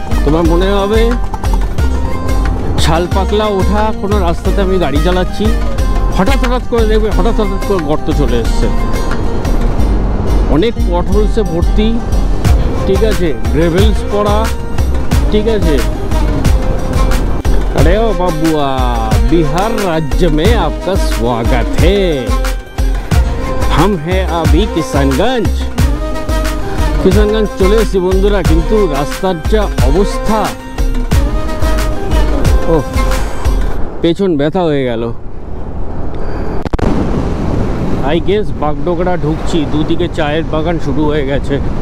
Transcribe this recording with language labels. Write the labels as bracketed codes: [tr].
[bn] তোমার মনে হবে ছালপাকলা ওঠা কোনো রাস্তাতে আমি গাড়ি চালাচ্ছি, হঠাৎ হঠাৎ করে দেখবে হঠাৎ হঠাৎ করে গর্ত চলে এসছে, অনেক পটহোলসে ভর্তি, ঠিক আছে, গ্রেভেলস পড়া, ঠিক আছে। [hi] अरे ओ बाबुआ, बिहार राज्य में आपका स्वागत है। हम हैं अभी [bn] किशनगंज চলে এসেছি বন্ধুরা, কিন্তু রাস্তার যা অবস্থা, ও পেছন ব্যথা হয়ে গেল। আই গেস বাগডোগরা ঢুকছি, দুদিকে চায়ের বাগান শুরু হয়ে গেছে।